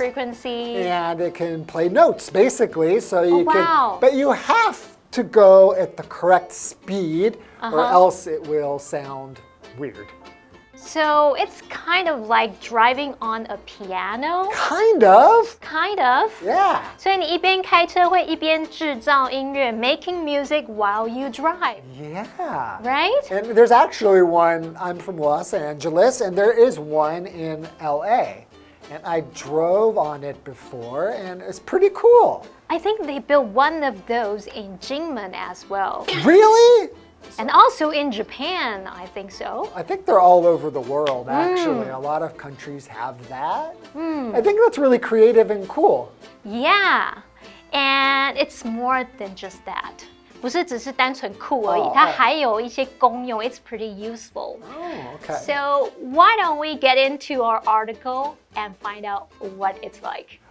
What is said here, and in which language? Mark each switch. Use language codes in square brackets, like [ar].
[en] And it can play notes, basically. So you can, but you have to go at the correct speed, or else it will sound weird. So it's kind of like driving on a piano? Kind of. Kind of? Yeah. [zh] 所以你一边开车会一边制造音乐 [en] making music while you drive. Yeah. Right? And there's actually one, I'm from Los Angeles, and there is one in LA. And I drove on it before, and it's pretty cool. I think they built one of those in Jinmen as well. Really? And also in Japan, I think so. I think they're all over the world, actually. A lot of countries have that. I think that's really creative and cool. Yeah. And it's more than just that. [zh] 不是只是单纯酷而已，它还有一些功用。 [en] It's pretty useful. Oh, okay. So why don't we get into our article and find out what it's like?